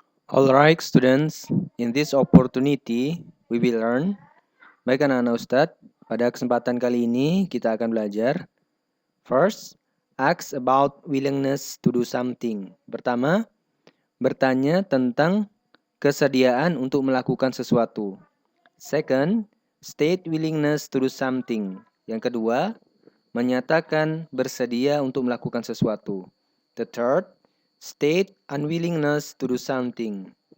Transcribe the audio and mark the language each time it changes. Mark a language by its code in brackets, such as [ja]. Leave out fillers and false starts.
[en] Alright students, in this opportunity we will learn. [id] Baik anak-anak Ustadz, pada kesempatan kali ini kita akan belajar. [en] First, ask about willingness to do something. [id] Pertama, bertanya tentang kesediaan untuk melakukan sesuatu. [en] Second, state willingness to do something. [id] Yang kedua, menyatakan bersedia untuk melakukan sesuatu. [en] The third, state unwillingness to do something.